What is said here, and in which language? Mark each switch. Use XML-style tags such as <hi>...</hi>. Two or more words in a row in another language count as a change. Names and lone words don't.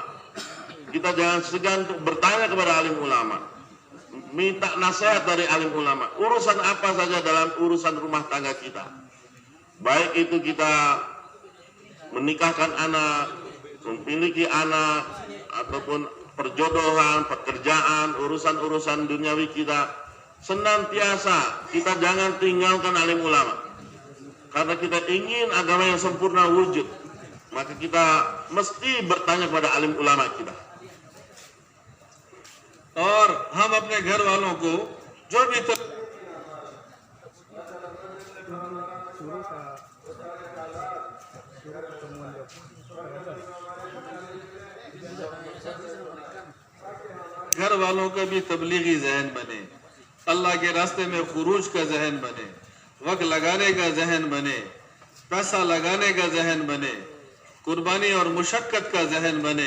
<ms>Kita jangan segan untuk bertanya kepada alim ulama, minta nasihat dari alim ulama, urusan apa saja dalam urusan rumah tangga kita, baik itu kita menikahkan anak, memiliki anak, ataupun perjodohan, pekerjaan, urusan-urusan duniawi kita, senantiasa kita jangan tinggalkan alim ulama. Karena kita ingin agama yang sempurna wujud, maka kita mesti bertanya kepada alim ulama kita.</ms> <hi>और हम अपने घर वालों को जो भी घर वालों का भी तबलीगी जहन बने, अल्लाह के रास्ते में खुरूज का जहन बने, वक्त लगाने का जहन बने, पैसा लगाने का जहन बने, कुर्बानी और मुशक्कत का जहन बने.</hi>